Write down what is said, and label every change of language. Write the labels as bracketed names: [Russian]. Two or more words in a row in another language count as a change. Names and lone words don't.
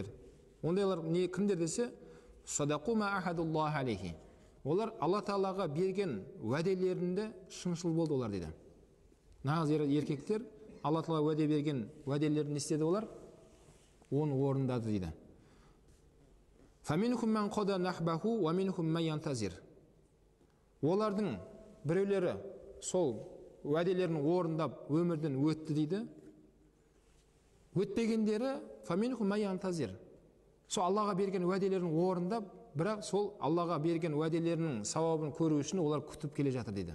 [Kazakh] Ондайлар не кімдер десе, [Arabic] صدقوا ما عاهدوا الله عليه. [Kazakh] Олар Алла Тағалаға берген уәделерінде шыншыл болды олар дейді. Нағыз еркектер Алла Тағала уәде берген уәделерін істеді олар, оны орындады дейді. [Arabic] فمنهم من قضى نحبه ومنهم من ينتظر. [Kazakh] Олардың біреулері сол уәделерін орындап өмірден өтті дейді. [Arabic] Өтпегендері فمنهم من ينتظر. [Kazakh] Сол Аллаға берген уәделерін орындап, бірақ сол Аллаға берген уәделерінің сауабын көру үшін олар күтіп келе жатыр дейді.